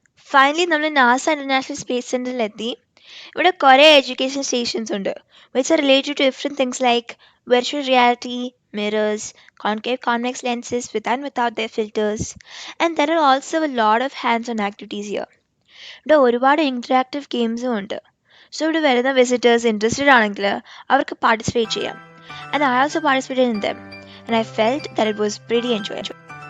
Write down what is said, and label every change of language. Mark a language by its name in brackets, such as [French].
[Malayalam] Finally നമ്മൾ NASA international space സെന്ററിലെത്തി. ഇവിടെ കുറേ എഡ്യൂക്കേഷൻ സ്റ്റേഷൻസ് ഉണ്ട്, [English] which are related to different things like virtual reality, mirrors, concave convex lenses with and without their filters, and there are also a lot of hands-on activities here. [Malayalam] ഇവിടെ ഒരുപാട് interactive ഗെയിംസും ഉണ്ട്. So ഇവിടെ വരുന്ന visitors interested ആണെങ്കിൽ അവർക്ക് participate ചെയ്യാം. [English] And I also participated in them, and I felt that it was pretty enjoyable.